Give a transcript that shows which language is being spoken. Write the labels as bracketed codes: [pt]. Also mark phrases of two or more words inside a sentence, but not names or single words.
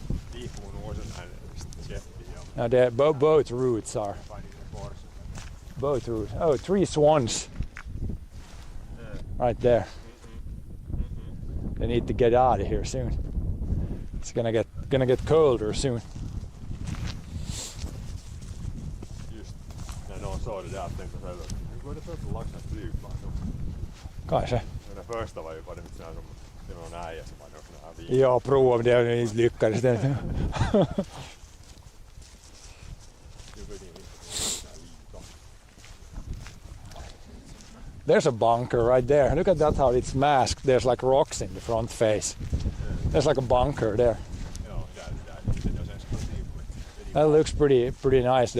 [en] Now both routes are. Both routes. Oh, 3 swans. Right there. They need to get out of here soon. It's gonna get colder soon. [fi] Kai se. Joo, [sv] prova om det lyckades. [en] There's a bunker right there. Look at that, how it's masked. There's like rocks in the front face. There's like a bunker there. That looks pretty nice.